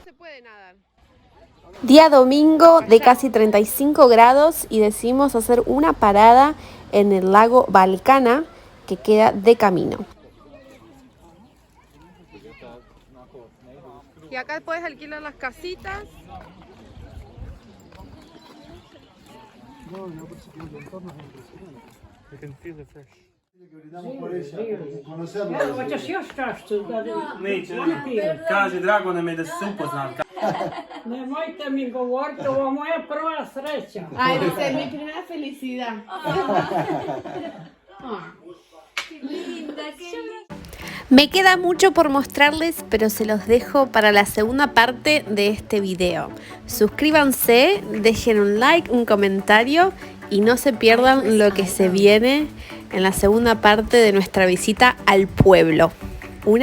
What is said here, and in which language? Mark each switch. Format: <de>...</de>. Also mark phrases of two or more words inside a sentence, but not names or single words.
<es>Día domingo de casi 35 grados y decidimos hacer una parada en el lago Balcana que queda de camino. Y acá puedes alquilar las casitas.</es> <en>You can feel the fresh.</en> <es>Que brindamos por ella, por conocerla.</es> <sr>Hoćeš još čašću? Neće, kaže Dragone me da se upoznam. Nemojte mi govoriti, ovo je moja prva sreća.</sr> <es>Ay, dice, mi primera felicidad. Linda, qué linda. Me queda mucho por mostrarles, pero se los dejo para la segunda parte de este video. Suscríbanse, dejen un like, un comentario y no se pierdan lo que se viene en la segunda parte de nuestra visita al pueblo.</es>